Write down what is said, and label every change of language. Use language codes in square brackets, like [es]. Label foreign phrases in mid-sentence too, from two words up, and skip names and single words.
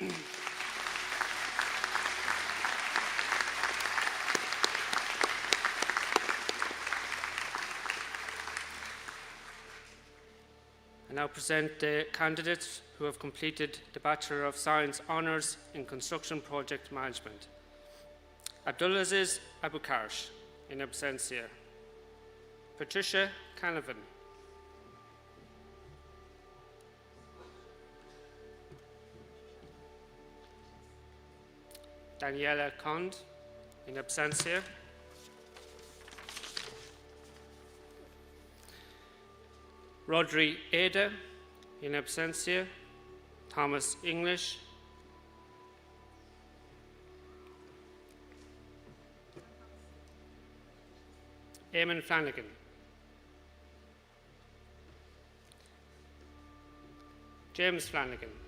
[en] I now present the candidates who have completed the Bachelor of Science Honours in Construction Project Management. Abdulaziz Abukarsh, [la] in absentia. [en] Patricia Canavan. Daniela Cond, [la] in absentia. [en] Rodri Ada, [la] in absentia. [en] Thomas English. Eamon Flanagan. James Flanagan.